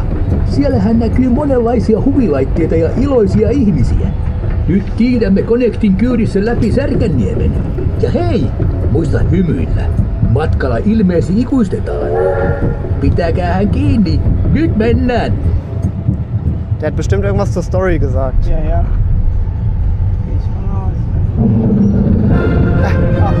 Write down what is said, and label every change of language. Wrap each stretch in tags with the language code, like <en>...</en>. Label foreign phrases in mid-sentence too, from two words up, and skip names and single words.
<fi>Siellähän näkyy monenlaisia huvilaitteita ja iloisia ihmisiä. Nyt kiidämme Connectin kyydissä läpi Särkänniemen. Ja hei, muista hymyillä. Matkalla ilmeesi ikuistetaan. Pitäkäähän kiinni. Nyt mennään.</fi> <de>Der hat bestimmt irgendwas zur Story gesagt. Ja, ja. Gehe ich von aus.</de>